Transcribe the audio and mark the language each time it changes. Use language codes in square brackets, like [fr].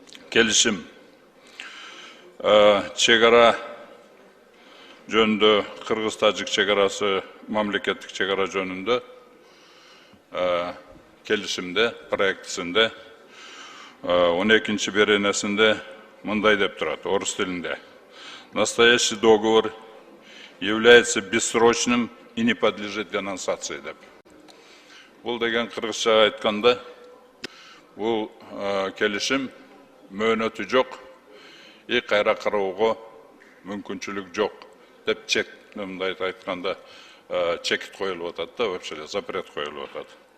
[ky] Келишим чек ара жөнүндө, Кыргыз-Тажик чекарасы мамлекеттик чек ара жөнүндө келишимде, проектисинде 12-чи беренесинде мындай деп турат, орус тилинде. [ru] Настоящий договор является бессрочным и не подлежит денонсации [ky] деп. Бул деген кыргызча айтканда, бул келишим мөөнөтү жок, кайра кароого мүмкүнчүлүк жок деп мындай айтканда чекит коюлуп атат да, [ru] вообще запрет [ky] коюлуп атат.